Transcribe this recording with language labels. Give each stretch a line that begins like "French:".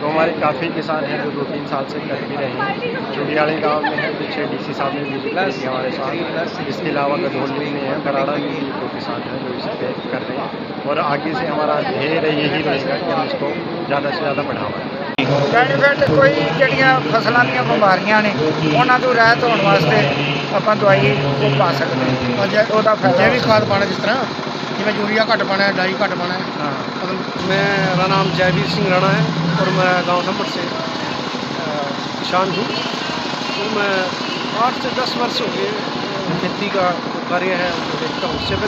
Hindi: तो हमारे काफ़ी किसान हैं जो 2-3 साल से कर भी रहे हैं। चुड़ियाड़ी गाँव में है, पीछे DC साहब ने विजिट की हमारे साथ, इसके अलावा गधौली में है, बराड़ा में भी 2 किसान हैं जो इस पर कर रहे हैं और आगे से हमारा ध्येय यही रहेगा कि हम इसको ज़्यादा से ज़्यादा बढ़ावा दें। बेनीफिट कोई
Punjabi: ਜਿਹੜੀਆਂ ਫਸਲਾਂ ਦੀਆਂ ਬਿਮਾਰੀਆਂ ਨੇ ਉਹਨਾਂ ਤੋਂ ਰਹਿਤ ਹੋਣ ਵਾਸਤੇ ਆਪਾਂ ਦਵਾਈ ਉਹ ਪਾ ਸਕਦੇ ਹਾਂ। ਉਹਦਾ ਫਾਇਦਾ
Hindi: जैविक खाद पाना, जिस तरह जिਵੇਂ यूरिया घट पाना है, डाई घट पाना है। हाँ। मतलब मेरा नाम जयवीर सिंह राणा है और मैं गांव नंबर से किसान हूँ। तो मैं 8 से 10 वर्ष हो गए खेती का कार्य है वो देखता हूँ।